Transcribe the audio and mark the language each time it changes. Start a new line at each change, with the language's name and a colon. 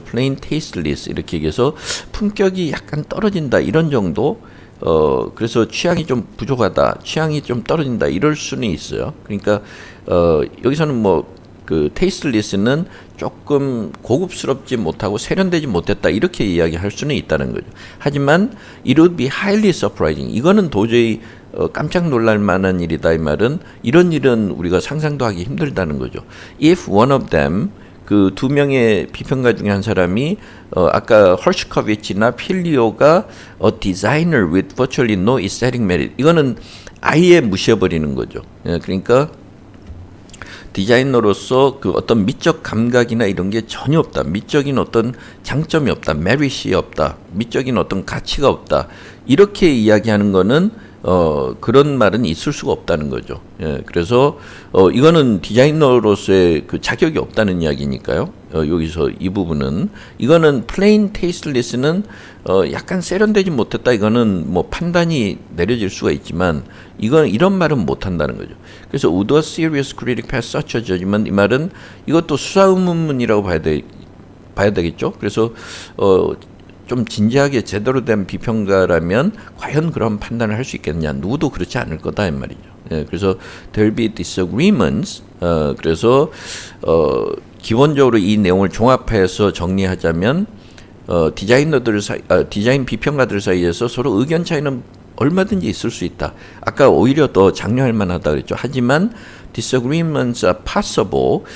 Korean: plain tasteless 이렇게 얘기해서 품격이 약간 떨어진다 이런 정도. 그래서 취향이 좀 부족하다, 취향이 좀 떨어진다 이럴 수는 있어요. 그러니까 여기서는 뭐 그 tasteless는 조금 고급스럽지 못하고 세련되지 못했다 이렇게 이야기할 수는 있다는 거죠. 하지만
English: it would be highly surprising.
Korean: 이거는 도저히 깜짝 놀랄 만한 일이다 이 말은 이런 일은 우리가 상상도 하기 힘들다는 거죠.
English: If one of them
Korean: 그 두 명의 비평가 중에 한 사람이 아까 헐시커비치나 필리오가
English: a designer with virtually no aesthetic merit
Korean: 이거는 아예 무시해버리는 거죠. 그러니까 디자이너로서 그 어떤 미적 감각이나 이런 게 전혀 없다. 미적인 어떤 장점이 없다. 메릿이 없다. 미적인 어떤 가치가 없다. 이렇게 이야기하는 거는 그런 말은 있을 수가 없다는 거죠. 그래서 이거는 디자이너로서의 그 자격이 없다는 이야기니까요. 여기서 이 부분은 이거는 plain tasteless는 약간 세련되지 못했다. 이거는 뭐 판단이 내려질 수가 있지만 이건 이런 말은 못 한다는 거죠. 그래서
English: would a serious critic pass such a judgment
Korean: 이 말은 이것도 수사의문문이라고 봐야 되겠죠. 그래서 좀 진지하게 제대로 된 비평가라면 과연 그런 판단을 할 수 있겠느냐? 누구도 그렇지 않을 거다 이 말이죠. 그래서
English: there'll be disagreements.
Korean: 그래서 기본적으로 이 내용을 종합해서 정리하자면 디자인 비평가들 사이에서 서로 의견 차이는 얼마든지 있을 수 있다. 아까 오히려 더 장려할 만하다 그랬죠. 하지만
English: disagreements are possible.